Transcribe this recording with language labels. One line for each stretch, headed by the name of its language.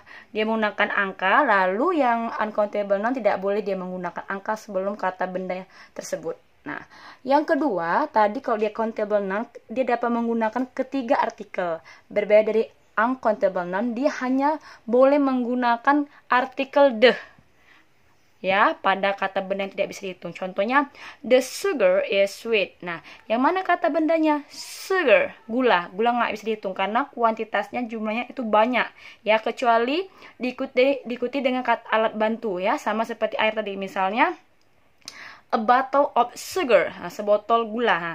Indonesian: dia menggunakan angka, lalu yang uncountable noun tidak boleh dia menggunakan angka sebelum kata benda tersebut. Nah, yang kedua, tadi kalau dia countable noun, dia dapat menggunakan ketiga artikel. Berbeda dari uncountable noun, dia hanya boleh menggunakan artikel the, ya, pada kata benda yang tidak bisa dihitung. Contohnya,
English: the sugar is sweet.
Indonesian: Nah, yang mana kata bendanya? Sugar, gula. Gula nggak bisa dihitung karena kuantitasnya, jumlahnya itu banyak. Ya, kecuali diikuti dengan kata alat bantu, ya, sama seperti air tadi. Misalnya,
English: a bottle of sugar,
Indonesian: nah, sebotol gula.